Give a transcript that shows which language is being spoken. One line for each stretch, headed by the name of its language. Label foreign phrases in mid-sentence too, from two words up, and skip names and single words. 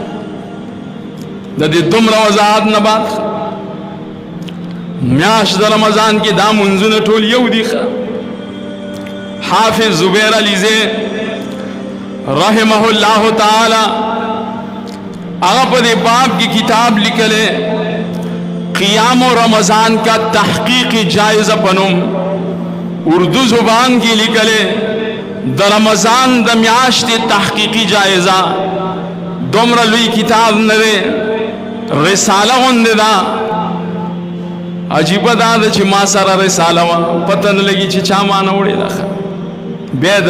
Pashto: د دې دومره وضاحت نه بعد میاشت د رمضان کې دا منځونه ټول یو دي حافظ زبیر علیزی رحمه الله تعالی هغه په دې باب کې کتاب لیکلې قیام رمضان کا تحقیقی جائزہ پنوم اردو زبان کې لیکلې د رمضان د میاشتې تحقیقی جائزہ دومره لوی کتاب نه دی رساله غوندې ده عجیبه دا ده چې ما سره رساله وه پته نه لګي چې چا ما نه وړې ده بیا د